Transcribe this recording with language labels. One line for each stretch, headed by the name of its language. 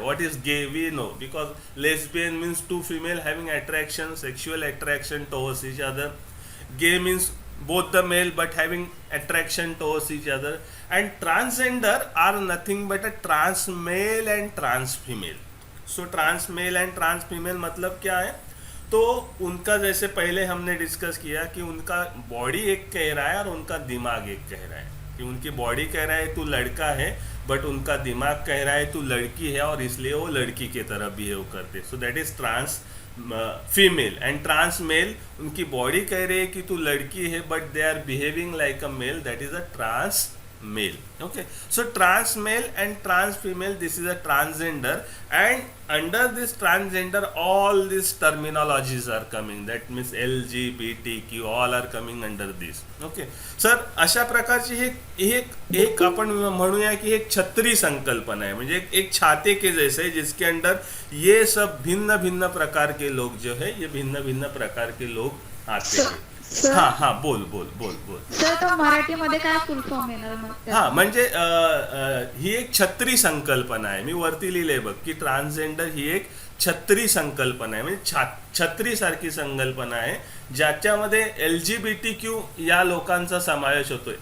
English: What is gay we know, because lesbian means two female having attraction, sexual attraction towards each other. Gay means both the male but having attraction towards each other. And transgender are nothing but a trans male and trans female. So trans male and trans female
Hindi: मतलब क्या है? तो उनका जैसे पहले हमने discuss किया कि उनका बॉडी एक कह रहा है और उनका दिमाग एक कह रहा है. कि उनकी बॉडी कह रहा है तू लड़का है, बट उनका दिमाग कह रहा है तू लड़की है, और इसलिए वो लड़की की तरह बिहेव करते.
English: So that is trans female. And trans male,
Hindi: उनकी बॉडी कह रही है कि तू लड़की है
English: But they are behaving like a male, that is a trans male. Okay, so trans male and trans female, this is a transgender, and under this transgender all these terminologies are coming. That means LGBTQ all are coming under this.
Hindi: Okay,
Marathi: sir अशा प्रकारची एक आपण म्हणूया की एक छत्री संकल्पना है, म्हणजे
Hindi: एक छाते के जैसे है, जिसके अंदर ये सब भिन्न भिन्न प्रकार के लोग जो है, ये भिन्न भिन्न प्रकार के लोग आते हैं.
Marathi: हा बोल. सर तो मराठीमध्ये काय फुल फॉर्म येणार मग? हा म्हणजे ही एक छत्री संकल्पना आहे. मी वरती लिहिले बघ की ट्रान्सजेंडर ही एक छत्री संकल्पना आहे, म्हणजे छत्री सारखी संकल्पना आहे ज्याच्यामध्ये LGBTQ या लोकांचा समावेश होतोय.